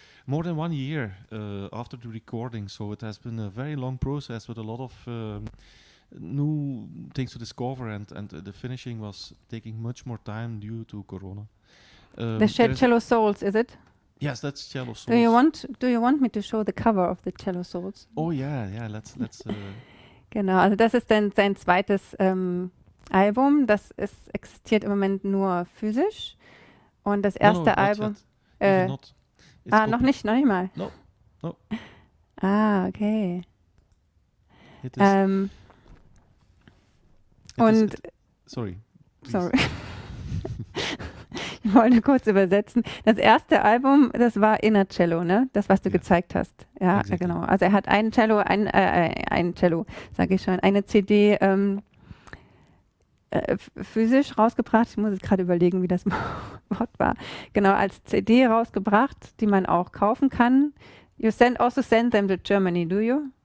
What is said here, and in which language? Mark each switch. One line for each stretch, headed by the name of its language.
English: More than 1 year after the recording, so it has been a very long process with a lot of new things to discover, and the finishing was taking much more time due to Corona. The Cello Souls, is it? Yes, that's Cello Souls. Do you want me to show the cover of the Cello Souls? Oh yeah, let's.
German: Genau, also das ist dann sein zweites Album. Das existiert im Moment nur physisch. Und das erste Album. Noch nicht mal.
English: No. Okay. It is, sorry.
German: Ich wollte kurz übersetzen. Das erste Album, das war Inner Cello, ne? Das, was du gezeigt hast. Ja, exactly. Genau. Also er hat ein Cello, eine CD physisch rausgebracht. Ich muss jetzt gerade überlegen, wie das Wort war. Genau, als CD rausgebracht, die man auch kaufen kann.
English: You also send them to Germany, do you?